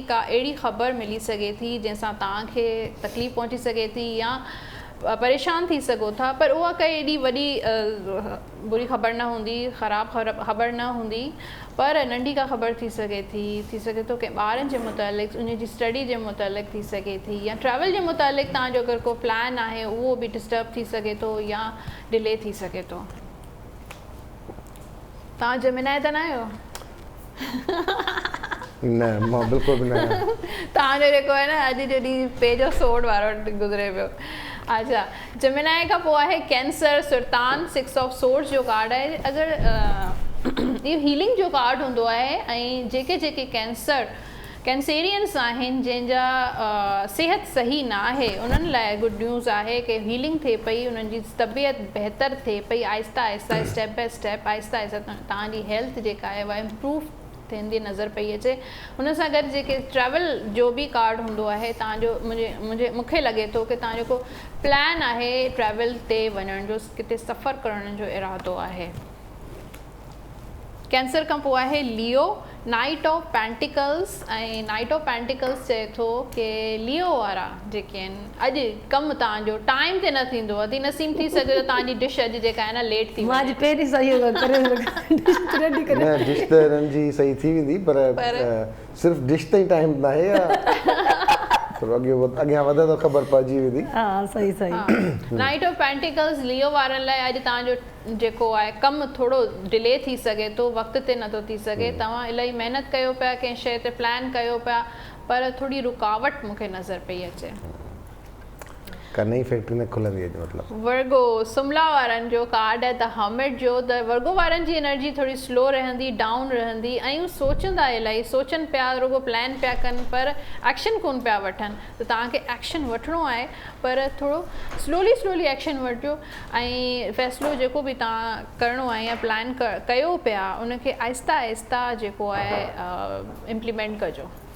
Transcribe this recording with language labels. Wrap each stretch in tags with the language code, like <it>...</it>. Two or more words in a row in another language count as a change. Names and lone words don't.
<sd>का अहिड़ी ख़बर मिली सघे थी जंहिंसां तव्हांखे तकलीफ़ पहुची सघे थी या परेशान थी सघो था पर उहा काई एॾी वॾी बुरी ख़बर न हूंदी ख़राबु ख़बर न हूंदी पर नंढी का ख़बर थी सघे थो कंहिं ॿारनि जे मुतालिक़ उन जी स्टडी जे मुतालिक़ थी सघे थी या ट्रैवल जे मुतालिक़ तव्हांजो अगरि को प्लान आहे उहो बि डिस्टर्ब थी सघे थो या डिले थी सघे थो तव्हां जेमिनाई त न आहियो न मां बिल्कुलु बि न तव्हांजो जेको आहे न अॼु जो ॾींहुं</sd> <en>page of sword</en> <sd>वारो गुज़रे पियो अच्छा जेमिनाई खां पोइ आहे कैंसर सुल्तान</sd> <en>6 of swords</en> <sd>जो कार्ड आहे अगरि इहो हीलिंग जो कार्ड हूंदो आहे ऐं जेके कैंसेरियंस आहिनि जंहिंजा सिहत सही न आहे उन्हनि लाइ</sd> <en>good news</en> <sd>आहे कि हीलिंग थिए पई उन्हनि जी तबियत बहितर थिए पई आहिस्ता आहिस्ता</sd> <en>step by step</en> <sd>आहिस्ता आहिस्ता तव्हांजी हेल्थ जेका आहे उहा इम्प्रूव थींदी नज़र पई अचे हुन सां गॾु जेके ट्रैवल जो बि कार्ड हूंदो आहे तव्हांजो मूंखे लॻे थो कि तव्हां जेको प्लान आहे ट्रैवल ते वञण जो किथे सफ़र करण जो इरादो आहे कैंसर खां पोइ आहे लियो</sd> <en>knight of pentacles</en> <sd>ऐं</sd> <en>knight of pentacles</en> <sd>चए थो कि लियो वारा जेके आहिनि अॼु कमु तव्हांजो टाइम ते न थींदो अति नसीम थी सघे त तव्हांजी डिश अॼु जेका आहे न लेट थी मां अॼु पहिरीं सही न डिश त हिननि जी सही थी वेंदी पर सिर्फ़ु डिश ताईं टाइम न आहे अॻियां वधे त ख़बर पइजी वेंदी हा सही सही</sd> <en>knight of pentacles</en> <sd>लियो वारनि लाइ अॼु तव्हांजो जेको आहे कमु थोरो डिले थी सघे थो वक़्त ते नथो थी सघे तव्हां इलाही महिनत कयो पिया कंहिं शइ ते प्लान कयो पिया पर थोरी रुकावट मूंखे नज़र पई अचे नई फैक्ट्री न खुलंदी आहे मतिलबु वर्गो सुमला वारनि जो कार्ड आहे</sd> <en>the hermit</en> <sd>जो त वर्गो वारनि जी एनर्जी थोरी स्लो रहंदी डाउन रहंदी ऐं सोचंदा इलाही सोचनि पिया रुगो प्लान पिया कनि पर एक्शन कोन पिया वठनि त तव्हांखे एक्शन वठिणो आहे पर थोरो स्लोली एक्शन वठिजो ऐं फ़ैसिलो जेको बि तव्हां करिणो आहे या प्लान कयो पिया उनखे आहिस्ता आहिस्ता जेको आहे इम्प्लीमेंट कजो</sd>